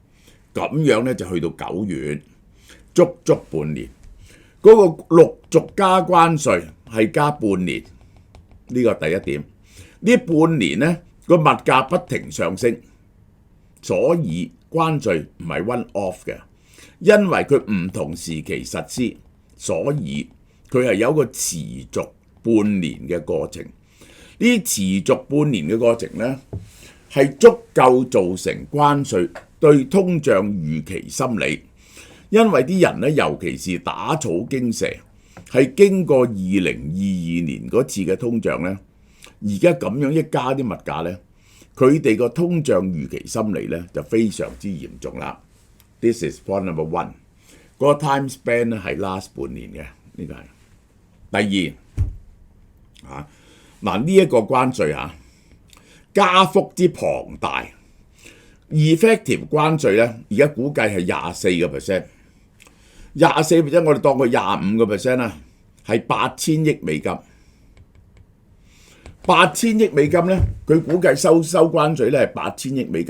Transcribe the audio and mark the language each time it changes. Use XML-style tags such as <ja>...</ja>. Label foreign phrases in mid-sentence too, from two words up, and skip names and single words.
<yue>咁樣呢，就去到9月，足半年。嗰個陸續加關稅係加半年，呢個第一點。呢半年呢個物價不停上升，所以關稅唔係</yue> <en>one off</en> <yue>嘅，因為佢唔同時期實施，所以佢係有一個持續半年嘅過程。呢持續半年嘅過程呢，係足夠造成關稅對通脹預期心理，因為啲人呢，尤其是打草驚蛇，係經過2022年嗰次嘅通脹呢。而家咁樣一加啲物價呢，佢哋個通脹預期心理呢就非常之嚴重啦。</yue> <en>This is point number one。</en> <yue>嗰個</yue> <en>time span</en> <yue>咧係 last 半年嘅，呢個係。第二嗱呢一個關稅加幅之龐大 ，effective 關稅咧而家估計係24%，24% 我哋當佢25%啦，係8000億美金。8000億美金咧，佢估計收關稅咧係8000億美金。</yue>